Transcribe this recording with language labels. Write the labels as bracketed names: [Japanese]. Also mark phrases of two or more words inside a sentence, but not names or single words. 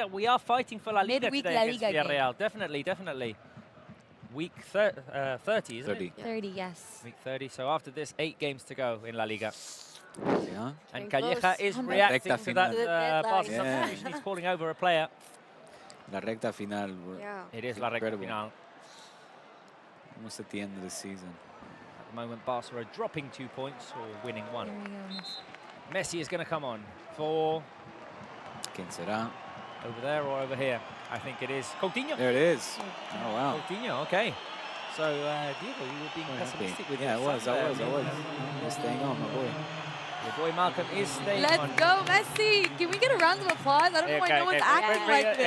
[English] We are fighting for La Liga Midweek today La against Liga Villarreal. Definitely. Week 30, isn't it? 30, yes. Week 30. So after this, 8 games to go in La Liga. Yeah. And Calleja is reacting to that Barça substitution. He's calling over a player. [Spanish] La recta final. [English] It is [Spanish] La recta final. [English] Almost at the end of the season. At the moment, Barca are dropping 2 points or winning 1. Messi is going to come on for... [Spanish] ¿Quién será? [English] Over there or over here? I think it is Coutinho. There it is. Oh, wow. Coutinho, okay. So, Diego, you were being pessimistic with I was. I He's staying on, my boy. Your boy Malcolm is staying on. Let's go, Messi! Can we get a round of applause? I don't know why no one's acting like this.